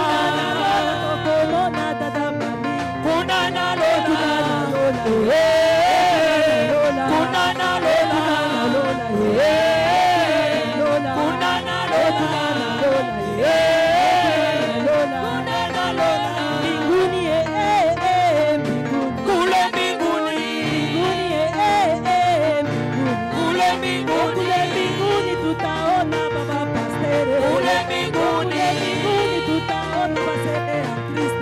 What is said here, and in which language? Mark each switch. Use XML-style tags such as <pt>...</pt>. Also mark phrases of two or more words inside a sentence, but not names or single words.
<ln>Nalola tokomona dada Mami. kuna nalola, kuna nalola, kuna nalola,</ln> <sw>Mbinguni, kule mbinguni, kule mbinguni, kule mbinguni tutaona baba pastere. kule mbinguni, Mbinguni tutaona basebe ya Kristo.</sw>